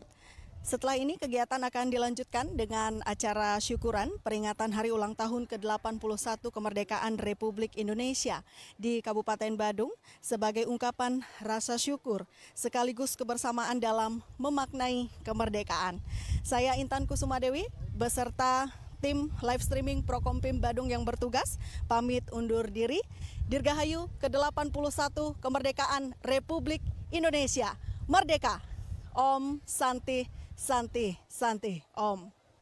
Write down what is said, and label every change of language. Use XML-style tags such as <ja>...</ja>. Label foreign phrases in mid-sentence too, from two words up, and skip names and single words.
<id>Setelah ini kegiatan akan dilanjutkan dengan acara syukuran peringatan Hari Ulang Tahun ke-81 Kemerdekaan Republik Indonesia di Kabupaten Badung sebagai ungkapan rasa syukur sekaligus kebersamaan dalam memaknai kemerdekaan. Saya Intan Kusumadewi beserta tim live streaming Prokompim Badung yang bertugas pamit undur diri. Dirgahayu ke-81 Kemerdekaan Republik Indonesia. Merdeka!</id> <sa>Om Santi Santi Santi Om.</sa>